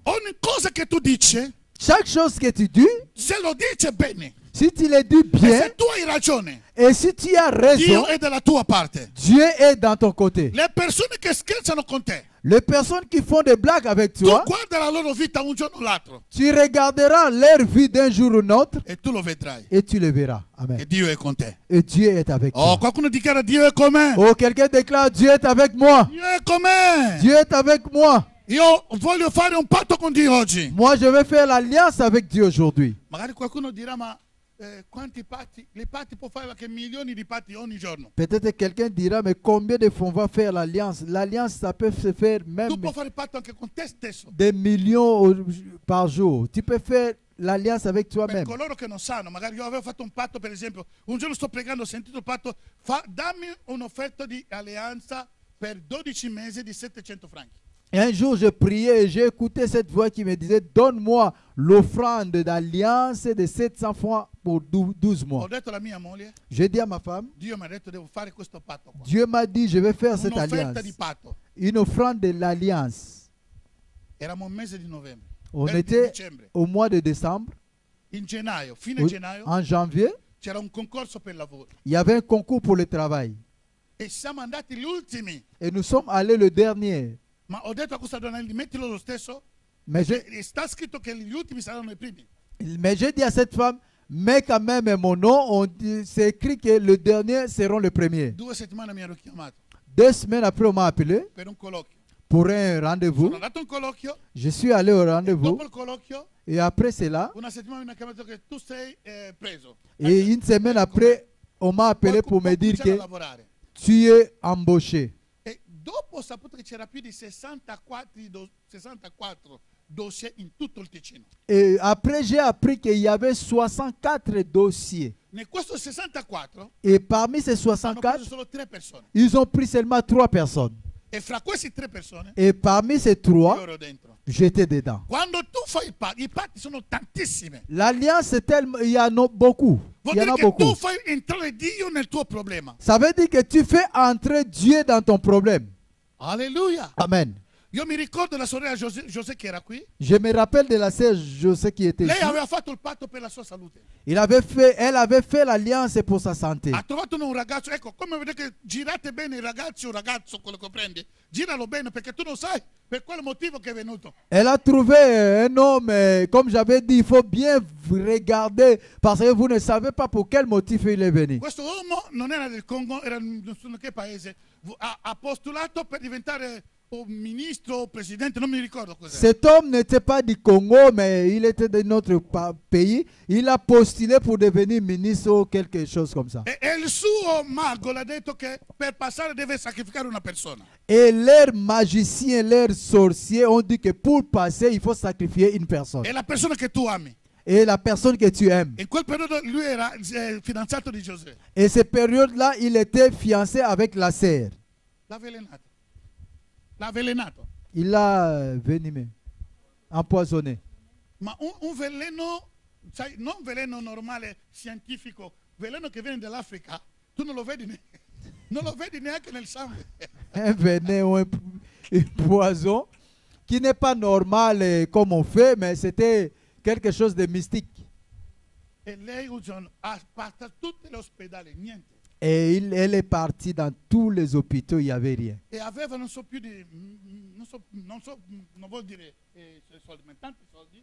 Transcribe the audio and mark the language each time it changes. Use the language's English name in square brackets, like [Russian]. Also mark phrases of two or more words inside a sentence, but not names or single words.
[Italian] Ogni cosa che tu dici, [French] Chaque chose que tu dis, [Italian] se lo dice bene, [French] si tu le dis [Italian] e [French] bien, [Italian] se tu hai ragione, [French] et si tu as raison, [Italian] Dio è dalla tua parte. [French] Dieu est dans ton côté. [Italian] Le persone che scherzano con te, [French] Les personnes qui font des blagues avec [Italian] tu [French] toi, [Italian] guarda la loro vita un giorno o l'altro [French] tu regarderas leur vie d'un jour ou l'autre [Italian] e tu lo vedrai [French] et tu le verras. Amen. [Italian] che Dio è con te. [French] Et Dieu est avec Oh, toi. [Italian] qualcuno dichiara Dio è con me. [French] Oh, quelqu'un déclare, Dieu est avec moi. [Italian] Dio è con me. [French] Dieu est avec moi. [Italian] Io voglio fare un patto con Dio oggi. [French] Moi, je vais faire l'alliance avec Dieu aujourd'hui. [Italian] Magari qualcuno dirà, ma quanti patti? Le patti può fare anche milioni di patti ogni giorno. [French] Peut-être quelqu'un dira, mais combien de fois on va faire l'alliance? L'alliance, ça peut se faire même [Italian] Tu puoi fare il patto anche con te stesso. [French] des millions par jour. Tu peux faire l'alliance avec [Italian] Per [French] toi-même. [Italian] coloro che non sanno, magari io avevo fatto un patto, per esempio, un giorno sto pregando, ho sentito il patto, dammi un'offerta di alleanza per 12 mesi di 700 franchi. [French] Et un jour, je priais et j'ai écouté cette voix qui me disait, donne-moi l'offrande d'alliance de 700 francs pour 12 [Italian] Ho [French] mois. [Italian] detto alla mia moglie, [French] J'ai dit à ma femme, [Italian] Dio mi ha detto devo fare questo patto qua. [French] Dieu m'a dit, je vais faire cette [Italian] Un'offerta [French] alliance. [Italian] di patto. [French] Une offrande de l'alliance. [Italian] Eravamo un mese di novembre. [French] On [Italian] di [French] était [Italian] dicembre. [French] au mois de décembre, [Italian] In gennaio, fine gennaio, [French] en janvier, [Italian] c'era un concorso per lavoro. [French] il y avait un concours pour le travail. [Italian] E siamo andati gli ultimi. [French] Et nous sommes allés le dernier. [Italian] Ma ho detto a questa donna, mettilo lo stesso. [French] Mais [Italian] Sta scritto che gli ultimi saranno i primi. [French] j'ai dit à cette femme, mais quand même mon nom, c'est écrit que le dernier seront les premiers. [Italian] 2 settimane mi ero chiamato [French] 2 semaines après, on m'a appelé [Italian] per un colloquio. [French] pour un rendez-vous. [Italian] Sono andato a un colloquio. [French] Je suis allé au rendez-vous. [Italian] Dopo il colloquio, [French] Et après cela, [Italian] una settimana mi hanno chiamato che tu sei preso. [French] et une semaine après, on m'a appelé pour me dire [Italian] cominciare a [French] que [Italian] lavorare. [French] tu es embauché. [Italian] E dopo ho saputo che c'era più di 64 dossier in tutto il Ticino. [French] Et après, j'ai appris qu'il y avait 64 dossiers. [Italian] In questo 64 [French] Et parmi ces [Italian] hanno preso [French] 64, [Italian] solo 3 persone. [French] ils ont pris seulement 3 personnes. [Italian] E fra queste 3 persone [French] Et parmi ces [Italian] io [French] 3, [Italian] ero dentro. [French] j'étais dedans. [Italian] Quando tu fai i patti sono tantissime. [French] L'alliance, c'est tellement, il y en a beaucoup. [Italian] Vuol [French] Il y en [Italian] dire [French] a [Italian] che [French] beaucoup. [Italian] tu fai entrare Dio nel tuo problema. [French] Ça veut dire que tu fais entrer Dieu dans ton problème. Alleluia. Amen. [Italian] Io mi ricordo la sorella José che era qui. [French] Je me rappelle de la sœur José qui était [Italian] Lei [French] ici. [Italian] aveva fatto il patto per la sua salute. [French] Elle avait fait l'alliance pour sa santé. [Italian] Ha trovato un ragazzo, ecco, come vedete che girate bene i ragazzi, un ragazzo, quello che prendi, giralo bene perché tu non sai per quale motivo che è venuto. [French] Elle a trouvé un homme, comme j'avais dit, il faut bien regarder parce que vous ne savez pas pour quel motif il est venu. [Italian] Questo uomo non era del Congo, era non so che paese, ha postulato per diventare o ministro o presidente, non mi ricordo cos'era. [French] Cet homme n'était pas du Congo, mais il était de notre pays. Il a postulé pour devenir ministre ou quelque chose comme ça. [Italian] E il suo mago l'ha detto che per passare deve sacrificare una persona. [French] Et leurs magiciens, leurs sorciers ont dit que pour passer, il faut sacrifier une personne. [Italian] È la persona che tu ami. [French] Et la personne que tu aimes. [Italian] In quel periodo lui era fidanzato di Giuseppe. [French] Et cette période-là, il était fiancé avec la sœur. [Italian] L'ha avvelenato. L'ha avvelenato. [French] Il l'a venimé, empoisonné. [Italian] Ma un veleno, sai, non veleno normale, scientifico, veleno che viene dall'Africa, tu non lo vedi, non lo vedi neanche nel sangue. [French] Un venin ou un poison qui n'est pas normal comme on fait, mais c'était quelque chose de mystique. [Italian] E lei un giorno ha passato tutti gli ospedali, niente. [French] Et elle est partie dans tous les hôpitaux, il n'y avait rien. [Italian] E aveva non so più di, non vuol dire soldi, ma tanti soldi.